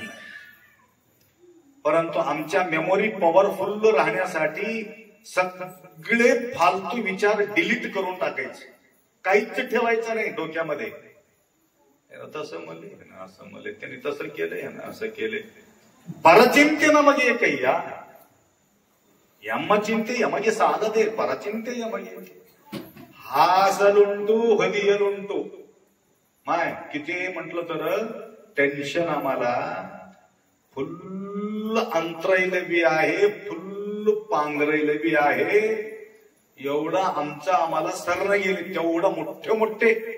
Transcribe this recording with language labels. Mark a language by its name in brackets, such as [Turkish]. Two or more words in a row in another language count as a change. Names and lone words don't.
[Marathi] परंतु आमच्या [English] memory powerful [Marathi] राहण्यासाठी सगळे फालतू विचार डिलीट करून टाकायचे. काहीच ठेवायचं नाही डोक्यामध्ये. तसं मले ना, असं मले त्यांनी तसं केलंय ना, असं केलंय. [Kannada] ಪರಚಿಂತೆ ನಮಗೆ ಕೈಯ ಎಮ್ಮ ಚಿಂತೆ ಯಮಗೆ ಸಾಲದೆ ಪರಚಿಂತೆ ಯಮಗೆ ಹಾಸಲುಂಟು ಹದಿಯಲುಂಟು. [Marathi] माय किती म्हटलं तर टेन्शन आम्हाला फुल्ल अंतरायला बी आहे, फुल्ल पांघरायला बी आहे. एवढा आमचा आम्हाला सर्ण गेले तेवढं मोठे मोठे.